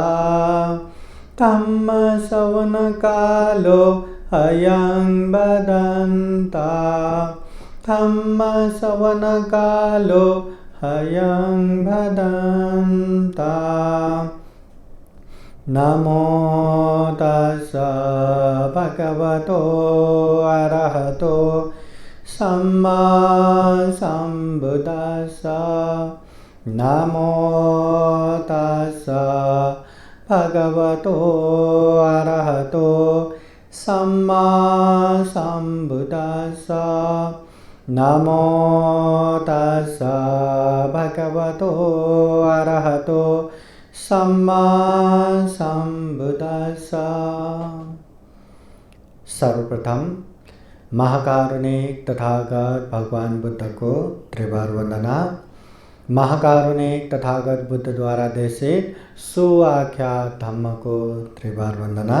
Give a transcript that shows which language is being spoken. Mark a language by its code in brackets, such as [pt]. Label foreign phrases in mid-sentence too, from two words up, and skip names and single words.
[pi] धम्म श्रवण कालो हयं बदन्ता। धम्म श्रवण कालो हयं बदन्ता। नमो तस्स भगवतो अरहतो सम्मा संबुद्धास्स। नमो तस्स भगवतो अरहतो सम्मा संबुद्धास्स। नमो तस्स भगवतो अरहतो सम्मा संबुद्धास्स। [hi] सर्वप्रथम महाकारुणिक तथागत भगवान बुद्ध को त्रिवार वंदना। महाकारुणिक तथागत बुद्ध द्वारा देशित सुआख्यात धम्म को त्रिवार वंदना।